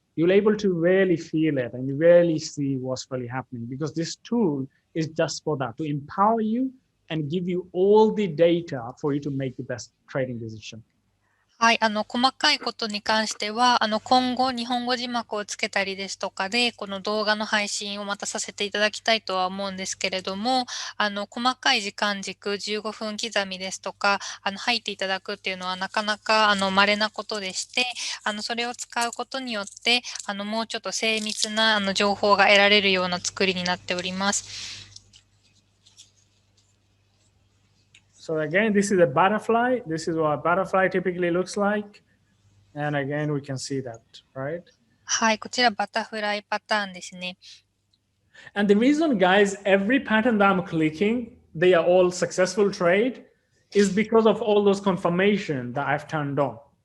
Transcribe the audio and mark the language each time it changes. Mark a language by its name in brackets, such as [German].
[English] You'll able to really feel it and you really see what's really happening, because this tool is just for that, to empower you and give you all the data for you to make the best trading decision. [Japanese] はい、細かいことに関しては、今後、日本語字幕をつけたりですとかで、この動画の配信をまたさせていただきたいとは思うんですけれども、細かい時間軸、15分刻みですとか、入っていただくっていうのはなかなか、稀なことでして、それを使うことによって、もうちょっと精密な、情報が得られるような作りになっております。 [English] So again, this is a butterfly. This is what a butterfly typically looks like. And again, we can see that, right? [Japanese] はい、こちらバタフライパターンですね。 [English] And the reason, guys, every pattern that I'm clicking, they are all successful trade, is because of all those confirmation that I've turned on.